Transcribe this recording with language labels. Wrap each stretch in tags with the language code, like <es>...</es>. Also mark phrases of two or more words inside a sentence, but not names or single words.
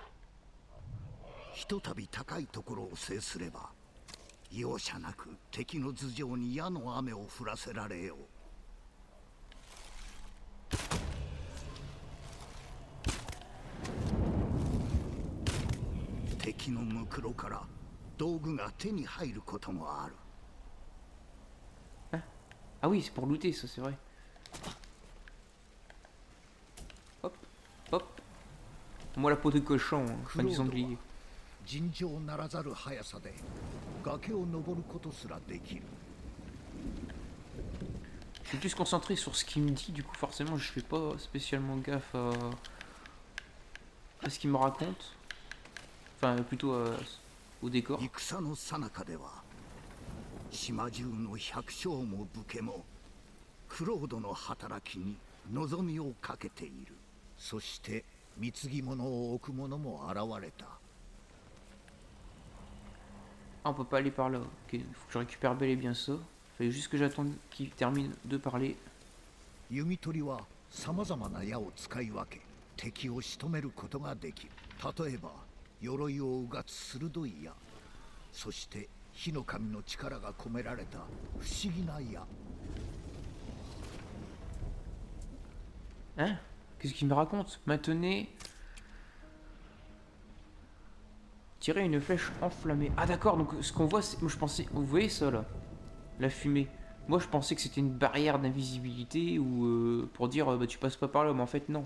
<ja>ひとたび高いところを制すれば容赦なく敵の頭上に矢の雨を降らせられよう。敵のむくろから道具が手に入ることもある。</ja> <fr>Ah oui, c'est pour looter, ça, c'est vrai. Hop, hop. Moi, la peau de cochon, hein, fin du sanglier.</fr> <ja>尋常ならざる速さで崖を登ることすらできる。</ja> <fr>Je suis plus concentré sur ce qu'il me dit, du coup, forcément, je fais pas spécialement gaffe à ce qu'il me raconte. Enfin, plutôt au décor.</fr> <ja>戦の最中では島中の百姓も武家もクロードの働きに望みをかけている。そして貢ぎ物を置く者も現れた。</ja> <fr>Ah, on peut pas aller par là. Ok, faut que je récupère bel et bien ça. Fallait juste que j'attende qu'il termine de parler.</fr> <ja>弓取りはさまざまな矢を使い分け敵を仕留めることができる。例えば鎧をうがつ鋭い矢、そして火の神の力が込められた不思議な矢。</ja> <fr>Hein? Qu'est-ce qu'il me raconte? Maintenez. Tirer une flèche enflammée. Ah d'accord, donc ce qu'on voit, c'est... Moi je pensais... Vous voyez ça là? La fumée. Moi je pensais que c'était une barrière d'invisibilité ou pour dire bah tu passes pas par là, mais en fait non.</fr>